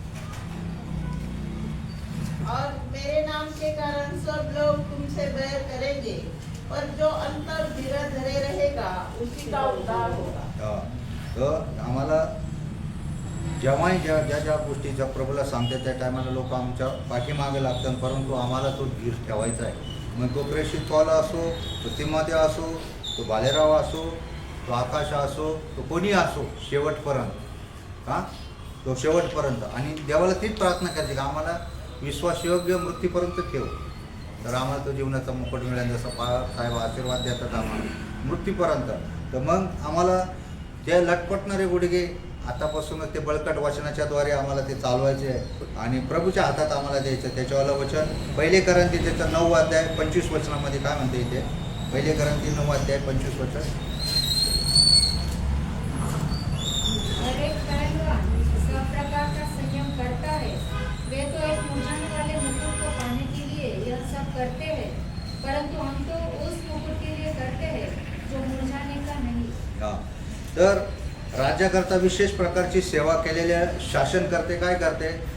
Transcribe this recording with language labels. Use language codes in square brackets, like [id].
[hi] और मेरे नाम के कारण सब लोग तुमसे बैर करेंगे, पर जो अंतर धीरे धरे रहेगा उसी का उद्धार होगा। [mr] हा. तर आम्हाला जेव्हाही ज्या ज्या गोष्टीच्या प्रभूला सांगते त्या टायमाला लोक आमच्या पाठीमागे लागतात, परंतु आम्हाला तो धीर ठेवायचा आहे. मग तो प्रेषित पौला असो, तो तिमोथेय असो, तो बालेराव असो, तो आकाश असो, तो कोणी असो, शेवटपर्यंत. हां, तो शेवटपर्यंत. आणि देवाला तीच प्रार्थना करायची की आम्हाला विश्वासयोग्य मृत्यूपर्यंत ठेव. तर आम्हाला तो जीवनाचा मुकुट मिळेल, जसं साहेब आशीर्वाद देतात आम्हाला मृत्यूपर्यंत. तर मग आम्हाला ते लटपटणारे गुडघे आतापासूनच ते बळकट वचनाच्याद्वारे आम्हाला ते चालवायचे आहे आणि प्रभूच्या हातात आम्हाला द्यायचं. त्याच्यावालं वचन 1 करंथी त्याचा 9 अध्याय 25 वचनामध्ये काय म्हणते इथे? 1 करंथी 9 अध्याय 25 वचन. [hi] हर एक पहलवान सब प्रकार का संयम करता है। वे तो एक मुरझाने वाले मुकुट को पाने के लिए यह सब करते हैं, परंतु हम तो उस मुकुट के लिए करते हैं जो मुरझाने का नहीं। [mr] हां, तर राज्याकरता विशेष प्रकारची सेवा केलेल्या शासनकर्ते काय करते?